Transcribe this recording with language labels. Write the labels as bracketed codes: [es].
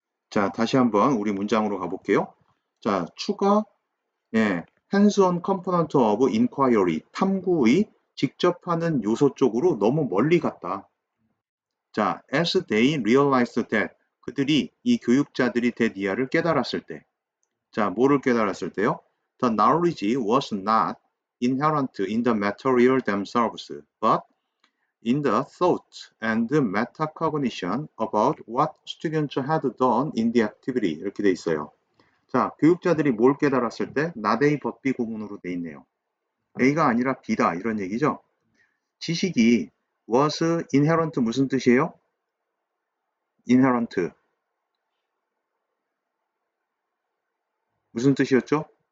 [ko] 자, 다시 한번 우리 문장으로 가볼게요. 자, 추가, 예, [en] hands-on component of inquiry, [ko] 탐구의 직접 하는 요소 쪽으로 너무 멀리 갔다. 자, [en] as they realized that, [ko] 그들이, 이 교육자들이 that 깨달았을 때. 자, 뭐를 깨달았을 때요? [en] The knowledge was not inherent in the material themselves, but in the thought and metacognition about what students had done in the activity. [ko] 이렇게 돼 있어요. 자, 교육자들이 뭘 깨달았을 때? not A, but B 구문으로 돼 있네요. A가 아니라 B다. 이런 얘기죠. 지식이 was inherent 무슨 뜻이에요? inherent. 무슨 뜻이었죠?